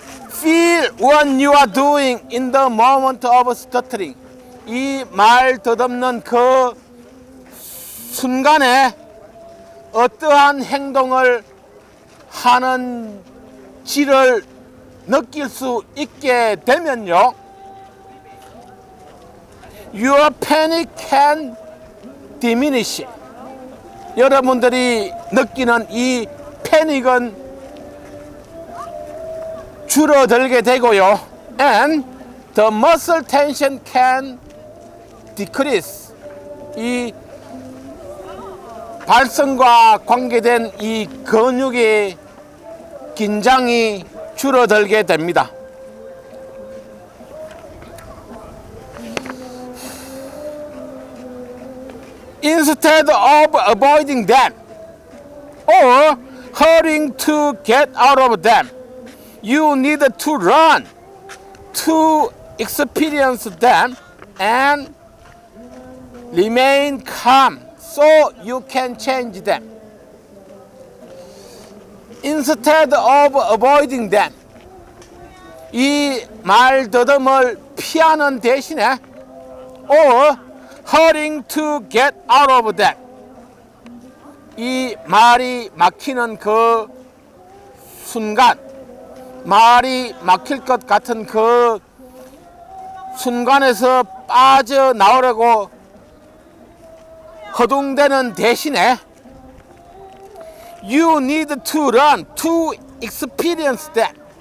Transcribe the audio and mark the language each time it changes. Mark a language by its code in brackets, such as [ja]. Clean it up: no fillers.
[en] feel what you are doing in the moment of stuttering, [ko] 이 말더듬는 그 순간에 어떠한 행동을 하는지를 느낄 수 있게 되면요, [en] your panic can diminish. [ko] 여러분들이 느끼는 이 패닉은 줄어들게 되고요, [en] and the muscle tension can decrease. [ko] 이 발성과 관계된 이 근육의 긴장이 줄어들게 됩니다. [en] Instead of avoiding them or hurrying to get out of them, you need to run to experience them and remain calm so you can change them. Instead of avoiding them, [ko] 이 말더듬을 피하는 대신에 [en] or hurrying to get out of them, [ko] 이 말이 막히는 그 순간, 말이 막힐 것 같은 그 순간에서 빠져나오려고 허둥대는 대신에 [en] you need to run to experience that.